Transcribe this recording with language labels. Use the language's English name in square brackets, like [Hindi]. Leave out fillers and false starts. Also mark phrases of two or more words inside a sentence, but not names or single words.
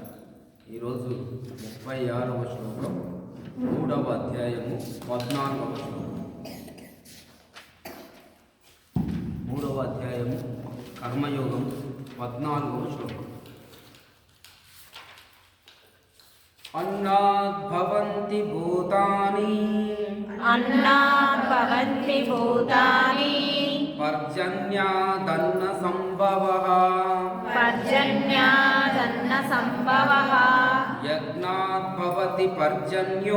[Telugu] ఈరోజు 36వ శ్లోకం, 3వ అధ్యాయము 14వ శ్లోకం. 3వ అధ్యాయము కర్మయోగం 14వ శ్లోకం. [Sanskrit] అన్నాద్ భవంతి భూతాని अन्नात् भवन्ति भूतानि పర్జన్యాదన్న సంభవః पर्जन्यादन्न सम्भवः యజ్ఞాత్ భవతి పర్జన్యో